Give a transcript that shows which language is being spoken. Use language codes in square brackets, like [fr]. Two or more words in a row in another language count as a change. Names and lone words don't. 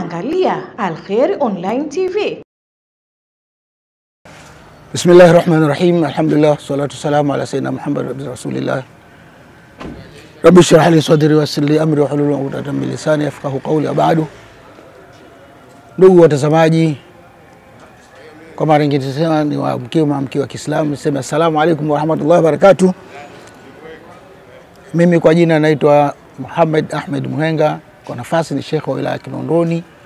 [sw] Unaangalia Al-Khair Online TV. [ar] Bismillahirrahmanirrahim. الحمد لله، الصلاة والسلام على سيدنا محمد رسول الله. رب اشرح لي صدري ويسر لي أمري واحلل عقدة من لساني يفقه قولي. Ba'du. [sw] Ndugu watazamaji, kwa mara nyingine tena ni maamkio wa Kiislamu, niseme [ar] السلام عليكم ورحمة الله وبركاته. [sw] Mimi kwa jina naitwa Muhammad Ahmed Muhenga, kwa nafasi ni Sheikh wa wilaya Kinondoni.